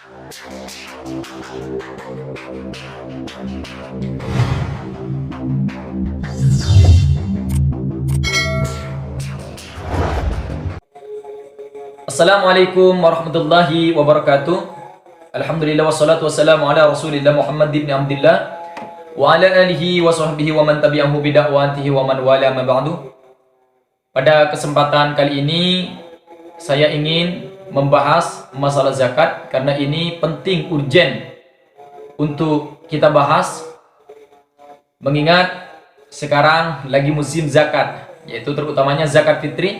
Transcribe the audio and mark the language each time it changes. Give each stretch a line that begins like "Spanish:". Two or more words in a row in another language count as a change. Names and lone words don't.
Arabic: السلام عليكم ورحمة الله وبركاته. الحمد لله والصلاة والسلام على رسول الله محمد بن عبد الله و على آله و صحبه و من تبعه بدعوته و من والى ما بعد.
Indonesian: Pada kesempatan kali ini saya ingin membahas masalah zakat karena ini penting, urgen untuk kita bahas, mengingat sekarang lagi musim zakat, yaitu terutamanya zakat fitri.